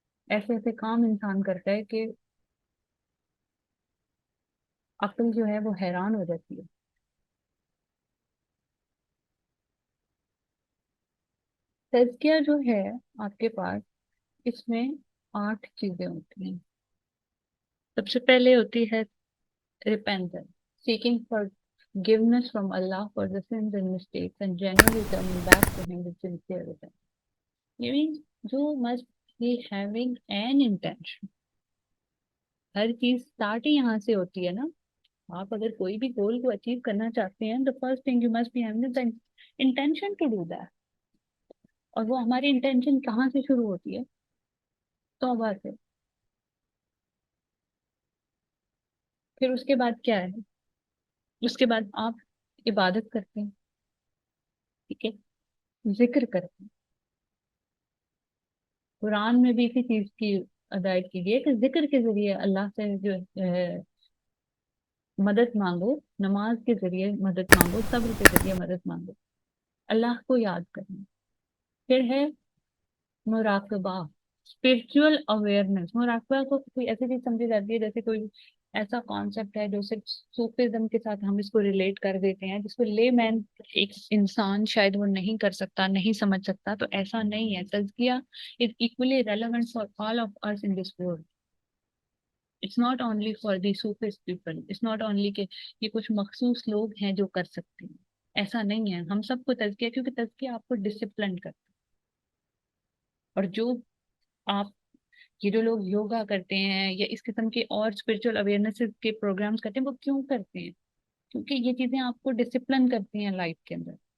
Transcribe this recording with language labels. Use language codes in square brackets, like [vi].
[ur] ایسے ایسے کام انسان کرتا ہے کہ عقل جو ہے وہ حیران ہو جاتی ہے. تزکیہ جو ہے آپ کے پاس، اس میں 8 چیزیں ہوتی ہیں. سب سے پہلے ہوتی ہے [en] repentance, seeking forgiveness from Allah for the sins and mistakes and genuinely turning back to Him with sincere repentance. Means you must be having an intention. [ur] ہر چیز اسٹارٹ ہی یہاں سے ہوتی ہے نا. آپ اگر کوئی بھی گول کو اچیو کرنا چاہتے ہیں، [en] the first thing you must be having is the intention to do that. [ur] اور وہ ہماری انٹینشن کہاں سے شروع ہوتی ہے؟ توبہ سے. پھر اس کے بعد کیا ہے؟ اس کے بعد آپ عبادت کرتے ہیں، ٹھیک ہے، ذکر کرتے ہیں. قرآن میں بھی اسی چیز کی ہدایت کی گئی ہے کہ ذکر کے ذریعے اللہ سے جو مدد مانگو، نماز کے ذریعے مدد مانگو، صبر کے ذریعے مدد مانگو، اللہ کو یاد کرنا. پھر ہے مراقبہ، اسپرچل اویئرنیس. مراقبہ کو کوئی ایسی چیز سمجھی جاتی ہے جیسے کوئی ایسا کانسیپٹ ہے جو صرف صوفیزم کے ساتھ ہم اس کو ریلیٹ کر دیتے ہیں، جس کو لے مین ایک انسان شاید وہ نہیں کر سکتا، نہیں سمجھ سکتا. تو ایسا نہیں ہے. [en] تزکیہ is equally relevant for all of us in this world. It's not only for the Sufist people. It's not only [ur] کہ یہ کچھ مخصوص لوگ ہیں جو کر سکتے ہیں. ایسا نہیں ہے. ہم سب کو تزکیہ، کیونکہ تزکیہ آپ کو ڈسپلن کرتا ہے. اور جو آپ یہ جو لوگ یوگا کرتے ہیں یا اس قسم کے اور اسپرچل اویئرنیس کے پروگرامس کرتے ہیں، وہ کیوں کرتے ہیں؟ کیونکہ یہ چیزیں آپ کو ڈسپلن کرتی ہیں لائف کے اندر.